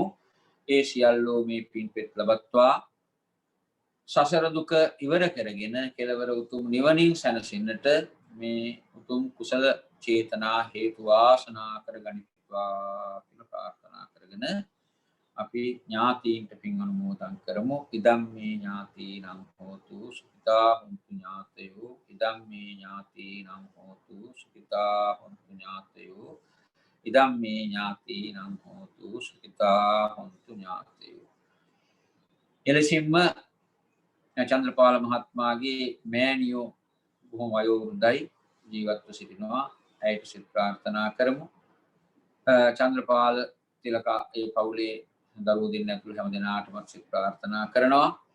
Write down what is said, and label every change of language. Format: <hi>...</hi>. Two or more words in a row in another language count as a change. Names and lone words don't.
<si>ඒ සියල්ලෝ මේ පින් පෙත් ලබත්වා සසර දුක ඉවර කරගෙන කෙලවර උතුම් නිවනින් සැනසෙන්නට මේ උතුම් කුසල චේතනා හේතු වාසනා කරගනිත්වා කියලා ප්‍රාර්ථනා කරගෙන අපි ඥාතීන්ට පින් අනුමෝදන් කරමු.</si> <pi>ඉදම් මේ ඥාතීනම් හෝතු සුඛිතා හොන්තු ඥාතයෝ. ඉදම් මේ ඥාතීනම් හෝතු සුඛිතා හොන්තු ඥාතයෝ. ඉදම් මේ ඥාතීනම් හෝතු සුඛිතා හොන්තු ඥාතයෝ.</pi> <si>එලෙසින්ම චන්ද්‍රපාල මහත්මයාගේ මෑණියෝ බොහොම වයෝවෘද්ධයි ජීවත්ව සිටිනවා. ඇයට සිත ප්‍රාර්ථනා කරමු. චන්ද්‍රපාල තිලකා ඒ පවුලේ දරුවෝ දෙන්න ඇතුළු හැම දෙනාටම සිත ප්‍රාර්ථනා කරනවා.</si>